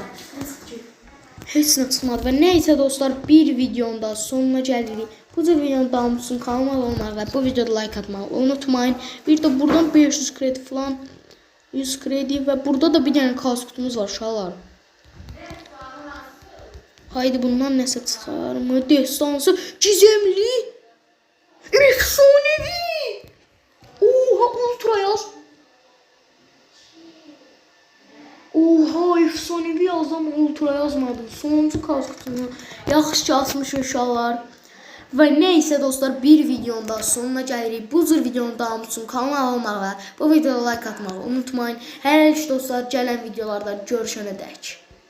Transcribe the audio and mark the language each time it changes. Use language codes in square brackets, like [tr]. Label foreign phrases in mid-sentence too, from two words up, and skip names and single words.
[az] Heç nə çıxmadı və nəysə dostlar, bir videonun da sonuna gəlirik. Bu cür videonun davamı üçün kanalıma abunə olmağı və bu videoda like atmağı unutmayın. Bir də buradan 500 kredi falan, 100 kredi və burada da bir dənə kaos kutumuz var uşaqlar. Haydi bundan nəsə çıxar mı? [tr] Destansı, gizemli, efsanevi. [az] Oha, ultra yaz. Oha, efsanevi yazdım, ultra yazmadım. Sonuncu kaos kutunu yaxşı açmışım uşaqlar. Və neysə dostlar, bir videonun da sonuna gəlirik. Bu cür videonun davamı üçün kanalıma abunə olmağı və bu videoya like atmağı unutmayın. Hər dostlar, gələn videolarda görüşənədək.